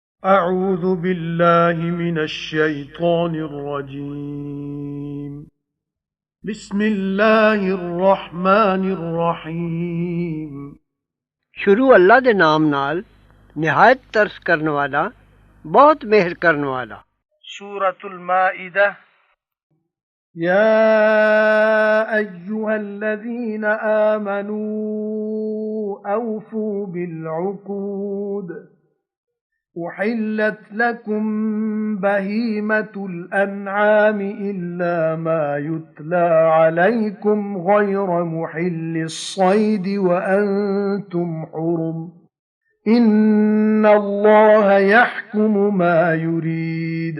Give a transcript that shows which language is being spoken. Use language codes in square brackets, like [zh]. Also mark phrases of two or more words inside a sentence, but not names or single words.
[ar] أعوذ بالله من الشيطان الرجيم. بسم الله الرحمن الرحيم। [pa] ਸ਼ੁਰੂ ਅੱਲਾ ਦੇ ਨਾਮ ਨਾਲ ਨਿਹਾਇਤ ਤਰਸ ਕਰਨ ਵਾਲਾ ਬਹੁਤ ਮਿਹਰ ਕਰਨ ਵਾਲਾ। [ar] سورة المائدة. يا أيها الذين آمنوا أوفوا بالعقود أُحِلَّتْ لَكُمْ بَهِيمَةُ الْأَنْعَامِ إِلَّا مَا يُتْلَى عَلَيْكُمْ غَيْرَ مُحِلِّي الصَّيْدِ وَأَنْتُمْ حُرُمٌ إِنَّ اللَّهَ يَحْكُمُ مَا يُرِيدُ.